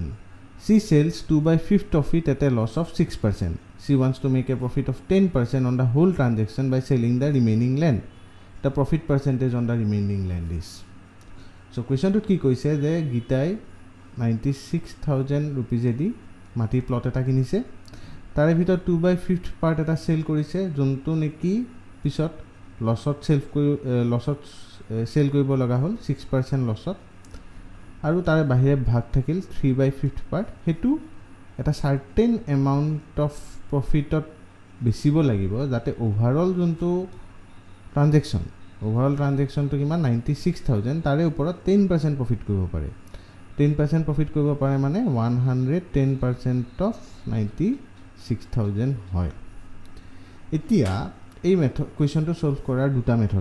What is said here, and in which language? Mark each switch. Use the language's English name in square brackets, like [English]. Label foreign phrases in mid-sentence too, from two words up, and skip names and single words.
[English] She sells 2/5 of it at a loss of 6%. She wants to make a profit of 10% on the whole transaction by selling the remaining land. The profit percentage on the remaining land is. [Assamese] So question to ki koise je Gita 96,000 rupees edi mati plot eta kinise. তাৰে ভিতৰ 2/5 part এটা sell কৰিছে যন্তু নেকি পিছত লছত sell কৰিব লগা হ'ল 6% লছত আৰু তাৰে বাহিৰে ভাগ থাকিল 3/5 পাৰ্ট হেতু এটা [English] certain amount of profit [Assamese] বেছিব লাগিব যাতে ওভাৰঅল যোনটো ট্ৰানজেকচনটো কিমান 96,000 তাৰে ওপৰত 10% প্ৰফিট কৰিব পাৰে 10% প্ৰফিট কৰিব পাৰে মানে 110% অফ 96,000 হয় এতিয়া এই মেথড কোৱেশ্চনটো সলভ কৰাৰ দুটা মেথড